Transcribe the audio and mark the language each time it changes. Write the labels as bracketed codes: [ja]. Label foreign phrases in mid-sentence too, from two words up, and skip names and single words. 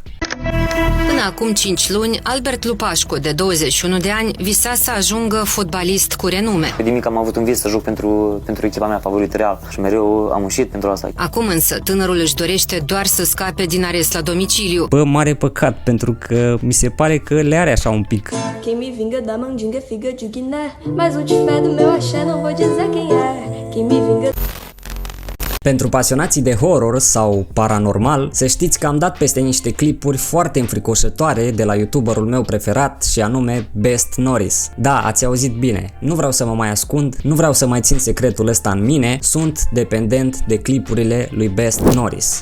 [ro] Până acum 5 luni, Albert Lupașcu, de 21 de ani, visa să ajungă fotbalist cu renume. De mic am avut un vis să joc pentru echipa mea favorită, Real, și mereu am muncit pentru asta. Acum însă, tânărul își dorește doar să scape din arest la domiciliu. Bă, mare păcat, pentru că mi se pare că le are așa un pic. [pt] Quem me vinga da mandinga figa de Guiné, mas o de fé do meu axé não vou dizer quem é. Quem me vinga. [ro] Pentru pasionații de horror sau paranormal, să știți că am dat peste niște clipuri foarte înfricoșătoare de la youtuberul meu preferat și anume Best Norris. Da, ați auzit bine, nu vreau să mă mai ascund, nu vreau să mai țin secretul ăsta în mine, sunt dependent de clipurile lui Best Norris.